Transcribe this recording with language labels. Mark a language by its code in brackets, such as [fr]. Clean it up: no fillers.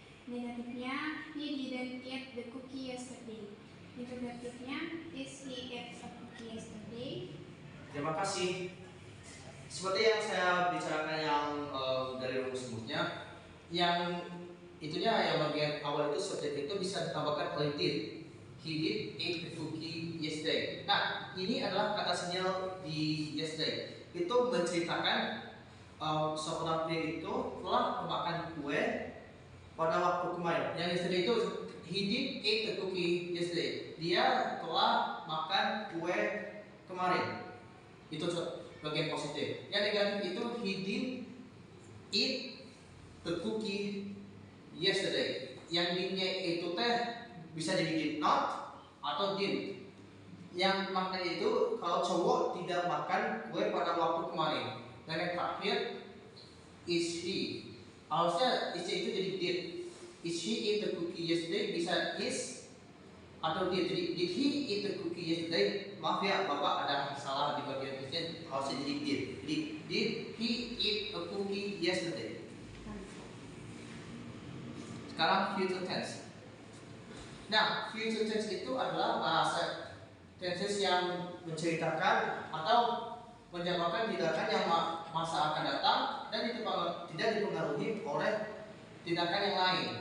[id] Negatifnya, [en] he didn't eat the cookie yesterday. [id] Interrogatifnya, [en] is he ate a cookie yesterday? [id] Terima kasih. Seperti yang saya bicarakan yang dari rumus-rumusnya, yang itunya yang bagian awal itu subjek itu bisa ditambahkan oleh did. [en] He did eat the cookie yesterday. [id] Nah, ini adalah kata sinyal di yesterday. Itu menceritakan seorang pria itu telah memakan kue pada waktu kemarin. Yang yesterday itu [en] he did eat the cookie yesterday. [id] Dia telah makan kue kemarin. Itu bagian positif. Yang negatif itu [en] he did eat the cookie yesterday. [id] Yang didnya itu teh bisa jadi did not atau did. Yang maknanya itu kalau cowok tidak makan kue pada waktu kemarin. Dan yang terakhir [en] is he. [id] Harusnya is itu jadi did. [en] Is he eat the cookie yesterday [id] bisa is atau did. Jadi [en] did he eat the cookie yesterday? [id] Maaf ya Bapak ada salah di bagian ini. Harusnya jadi did. Jadi [en] did he eat a cookie yesterday? [id] Sekarang future tense. Nah, future tense itu adalah bahasa tenses yang menceritakan atau menjabarkan tindakan yang masa akan datang dan tidak dipengaruhi oleh tindakan yang lain.